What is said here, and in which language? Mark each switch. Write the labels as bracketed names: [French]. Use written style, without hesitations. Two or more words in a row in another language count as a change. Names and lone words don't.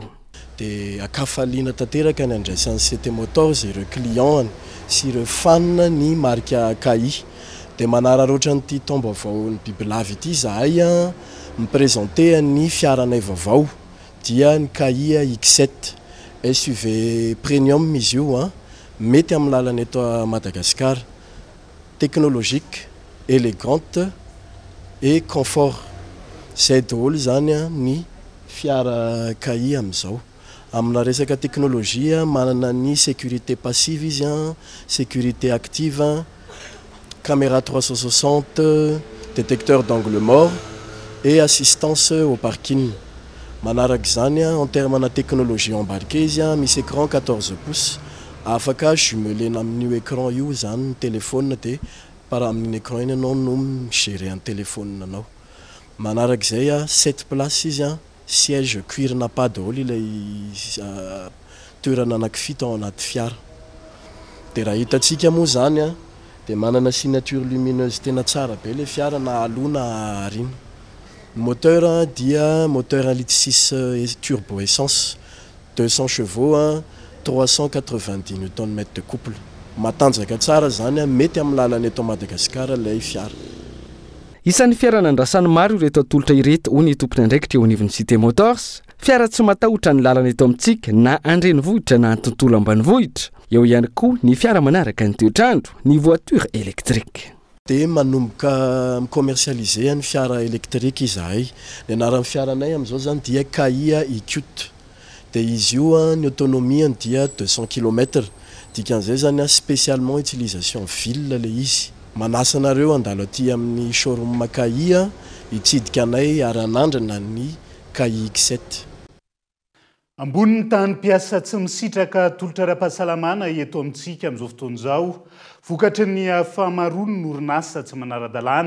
[Malagasy] Dia akafaliana tanteraka ny andraisan'ny City Motors ireo client sy ireo fan ny marque KI. Dia manararaotra n'ity taom-baovao ny bibilava ity zahay miprésente ny fiaranay vaovao dia ny KI X7. SUV premium izy io, mety amin'ny lalana eto [French] à Madagascar, technologique, élégante et confort. [Malagasy] Zay daholo zany ny fiara KI amin'izao. Amina resaka teknôlôjia manana ny [French] sécurité passive [Malagasy] izy, [French] sécurité active, caméra 360, détecteur d'angle mort et assistance au parking. [Malagasy] Manaraka [French] en termes de technologie embarquée [Malagasy] izy misy [French] écran 14 pouces [Malagasy] afaka jumelena amin'io écran io zany [French] téléphone de par [Malagasy] amin'iny écran iny anao no migérer [French] un téléphone [Malagasy] anao. Manarak'izay 7 places izy [French] siège cuir [Malagasy] na pas daholo ilay toerana anankifito ao anaty fiara. De raha hitantsika moa zany de manana [French] signature lumineuse [Malagasy] tena tsara be le fiara na aloha na aoriana. [French] Moteur dia moteur 1,6 litre turbo essence 200 chevaux 390 Nm de couple. [Malagasy] Matanjaka tsara zany mety amin'ny lalana eto Madagasikara lay fiara. Isan'ny fiara nandrasany maro ireto atolotra ireto ho ny tompony andraikitra eo anivon'ny Cité Motors, fiara tsy matahotra ny lalana eto amintsika na andrenivohitra na tontolo ambanivohitra. Eo ihany koa ny fiara manaraka ny toetrandro, ny [French] voiture électrique. [Malagasy] De manomboka commercialiser ny fiara électrique izahay. Ny anaran'ny fiaranay amin'izao zany dia Kia e-Qt. De izy io ny autonomie dia 200 km. Dikan'izay zany [French] spécialement utilisation ville [Malagasy] le izy. Manasa anareo andalo aty amin'ny showroom Kia hitsidika anay aran'andrana ny Kia X7. Ambonin'ny tany mpiasa tsy misitraka tolotra ara-pahasalamana eto amintsika amin'izao fotoana izao, vokatry ny fahamaroany ny orinasa tsy manara-dalàna.